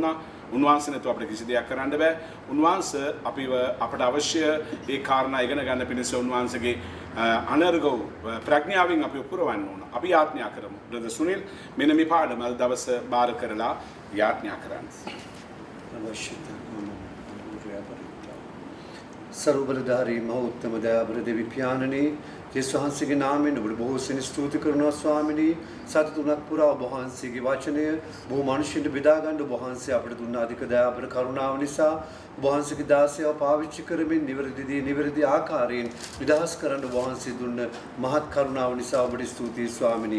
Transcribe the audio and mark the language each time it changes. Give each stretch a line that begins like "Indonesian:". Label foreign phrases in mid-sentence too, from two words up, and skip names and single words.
Sinhala: උන්වහන්සේ නැතුව අපිට කිසි දෙයක් කරන්න බෑ. උන්වහන්සේ අපට අවශ්‍ය ඒ කාරණා ඉගෙන ගන්න පිණිස උන්වහන්සේගේ අනර්ගව ප්‍රඥාවෙන් අපි පුරවන්න ඕන. අපි යාඥා කරමු. බ්‍රදර් සුනිල් මෙන්න මේ පාඩම අද දවස බාර කරලා යාඥා කරන්න. සර්වබලධාරී මහෝත්තම දයාබර දෙවි පියාණනි යේසු वහන්සේගේ නාමයෙන් ඔබට බොහෝ සෙන ස්තුති කරනවා ස්වාමිනී. සති 3ක් පුරා ඔබ වහන්සේගේ වචනය බොහෝ මිනිස්සුන්ට බෙදා ගන්න ඔබ වහන්සේ අපට දුන්න අධික දයාබර කරුණාව නිසා ඔබ වහන්සේගේ දාසයව පාවිච්චි කරමින් නිවැරදි ආකාරයෙන් විදහාස් කරන්න ඔබ වහන්සේ දුන්න මහත් කරුණාව නිසා ඔබට ස්තුතියි ස්වාමිනී.